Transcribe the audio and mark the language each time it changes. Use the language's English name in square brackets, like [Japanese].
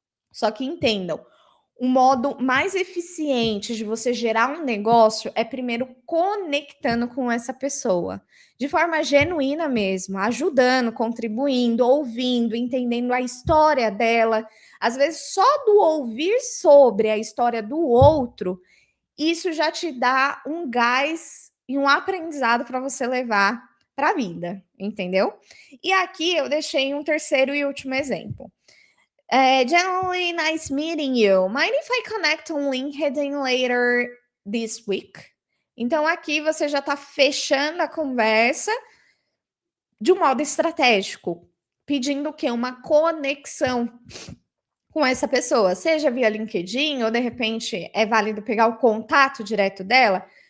[Portuguese] Só que entendam, o modo mais eficiente de você gerar um negócio é primeiro conectando com essa pessoa, de forma genuína mesmo, ajudando, contribuindo, ouvindo, entendendo a história dela. Às vezes, só do ouvir sobre a história do outro, isso já te dá um gás e um aprendizado para você levar para a vida, entendeu? E aqui eu deixei um terceiro e último exemplo. [English] Generally nice meeting you. Mind if I connect on LinkedIn later this week? [Portuguese] Então, aqui você já está fechando a conversa de um modo estratégico, pedindo o quê? Uma conexão com essa pessoa, seja via LinkedIn ou de repente é válido pegar o contato direto dela.